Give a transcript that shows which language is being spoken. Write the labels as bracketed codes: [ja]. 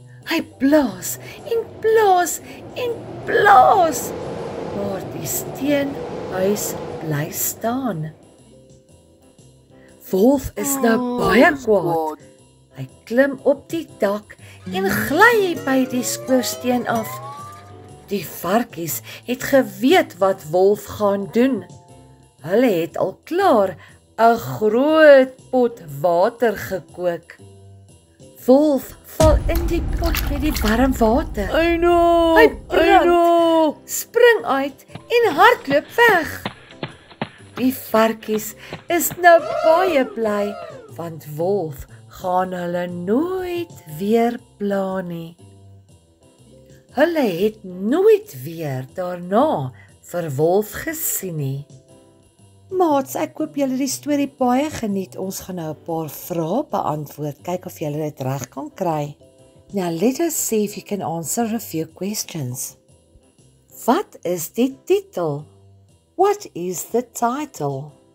[af] Hy blaas en blaas en blaas, maar die steenhuis bly staan. Wolf is nou baie kwaad. Hy klim op die dak en gly by die skoorsteen af. Die varkies het geweet wat Wolf gaan doen. Hulle het al klaar 'n groot pot water gekook. Wolf val in die pot met die warm water. Hy brand, spring uit en hardloop weg. Die varkies is nou baie bly, want Wolf gaan hulle nooit weer pla nie. Hulle het nooit weer daarna vir Wolf gesien nie. Maats, ek hoop julle die storie baie geniet. Ons gaan nou 'n paar vrae beantwoord. Kyk of julle dit reg kan kry. [en] Now let us see if you can answer a few questions. [af] Wat is die titel? [en] What is the title?